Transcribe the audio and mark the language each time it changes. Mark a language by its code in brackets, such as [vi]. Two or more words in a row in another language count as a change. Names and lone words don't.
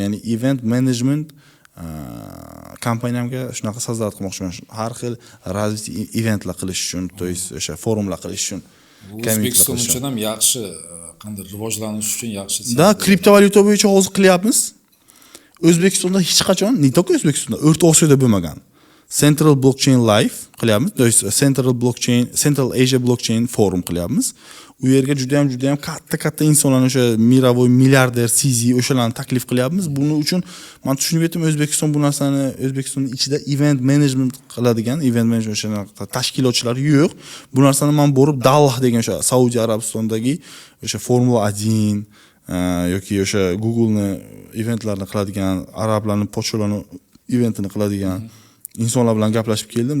[uz] Ya'ni [en] event management [uz] kompaniyamga shunaqa sozdавать qilmoqchiman. Har xil развитие eventlar qilish uchun, [ru] то есть [uz] o'sha forumlar qilish uchun. O'zbekiston uchun ham yaxshi, qanday rivojlanish uchun yaxshi. Da, kriptovalyuta bo'yicha hozir qilyapmiz. O'zbekistonda hech qachon, [ru] не только [uz] O'zbekistonda, O'rta Osiyoda bo'lmagan. Central Blockchain Live qilyapmiz. [ru] То есть [uz] Central Asia Blockchain Forum qilyapmiz. U yerga juda ham katta insonlar, o'sha mirovoy milliarder, CZ o'shalarni taklif qilyapmiz. Buning uchun men tushunib yetdim, O'zbekiston bu narsani, O'zbekistonning ichida [en] event management [uz] qiladigan, [en] event management [uz] o'sha tashkilotchilar yo'q. Bu narsani men borib Dallah degan o'sha Saudiya Arabistondagi o'sha Formula 1 yoki o'sha Google'ni eventlarni qiladigan, arablarni pochtalarni eventini qiladigan insonlar bilan gaplashib keldim.